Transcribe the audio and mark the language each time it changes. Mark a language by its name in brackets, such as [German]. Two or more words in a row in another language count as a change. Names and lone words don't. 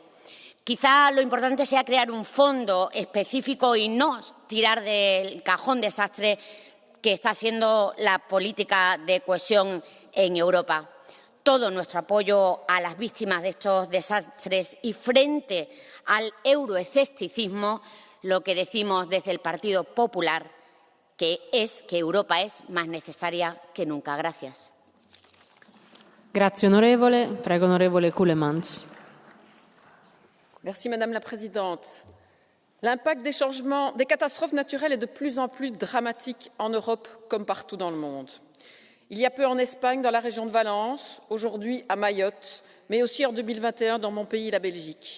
[Spanish] Quizá lo importante sea crear un fondo específico y no tirar del cajón desastre que está siendo la política de cohesión en Europa. Todo nuestro apoyo a las víctimas de estos desastres y frente al euroescepticismo, lo que decimos desde el Partido Popular, que es que Europa es más necesaria que nunca. Gracias. [Italian] Grazie onorevole. Prego onorevole Ceulemans. [French] Merci Madame la Présidente. L'impact des changements, des catastrophes naturelles est de plus en plus dramatique en Europe comme partout dans le monde. Il y a peu en Espagne, dans la région de Valence, aujourd'hui à Mayotte, mais aussi en 2021 dans mon pays, la Belgique.